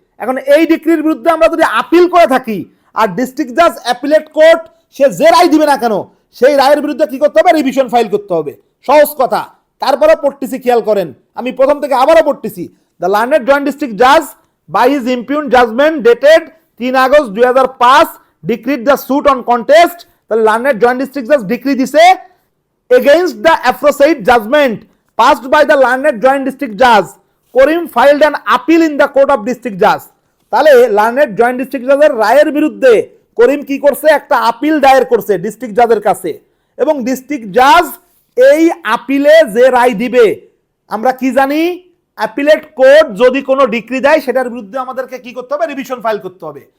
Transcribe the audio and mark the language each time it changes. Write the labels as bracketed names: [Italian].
[Bangla] এখন এই ডিক্রির বিরুদ্ধে আমরা যদি আপিল করে থাকি, আর ডিস্ট্রিক্ট জাজ অ্যাপিলেট কোর্ট সে যে রায় দিবে না কেন, সেই রায়ের বিরুদ্ধে কি করতে হবে, রিভিশন ফাইল করতে হবে। সহজ কথা। তারপরে পড়তেছি, খেয়াল করেন, আমি প্রথম থেকে আবারও পড়তেছি, [English] The learned joint district Jaaz by his impugned judgment dated 3 August 2005 ডিক্রিড the suit on contest. [Bangla] তাহলে লার্নেড জয়েন্ট ডিস্ট্রিক্ট জাজ ডিক্রি দিছে [English] against the aforesaid judgment passed by the learned joint district judge, Karim filed an appeal in the court of district judge। [Bangla] তাহলে learned joint district জাজের রায়ের বিরুদ্ধে করিম কি করছে, একটা appeal দায়ের করছে ডিস্ট্রিক্ট জাজের কাছে, এবং ডিস্ট্রিক্ট জাজ এই আপিলে যে রায় দিবে, আমরা কি জানি, অ্যাপিলেট কোর্ট যদি কোনো ডিক্রি দেয় সেটার বিরুদ্ধে আমাদেরকে কি করতে হবে, রিভিশন ফাইল করতে হবে।